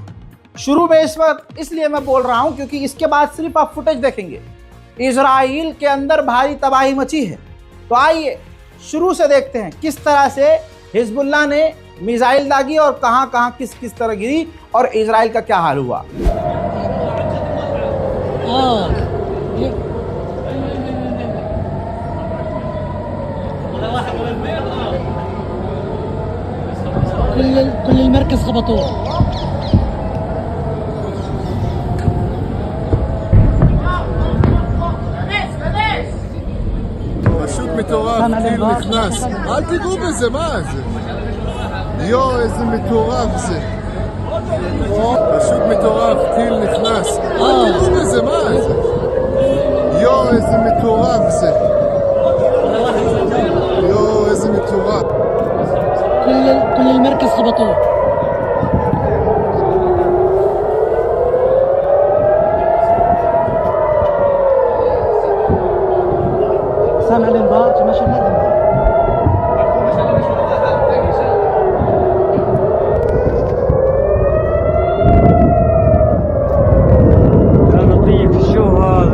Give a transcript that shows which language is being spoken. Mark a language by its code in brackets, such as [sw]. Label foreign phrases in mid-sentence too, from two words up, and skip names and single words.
[hi] शुरू में इस वक्त इसलिए मैं बोल रहा हूं क्योंकि इसके बाद सिर्फ आप फुटेज देखेंगे। इजराइल के अंदर भारी तबाही मची है। तो आइए शुरू से देखते हैं किस तरह से हिजबुल्लाह ने मिसाइल दागी और कहां कहां किस किस तरह गिरी और इजराइल का क्या हाल हुआ। [ar] كل المركز خبطوه. [he] פשוט מטורף, טיל נכנס. אל תיגעו בזה, מה זה? יואו, איזה מטורף זה. פשוט מטורף, טיל נכנס. אל תיגעו בזה, מה זה? יואו, איזה מטורף זה. יואו, איזה מטורף. [ar] كل المركز خبطوه. سامع الانذار؟ ماشي الانذار. يا لطيف شو هذا؟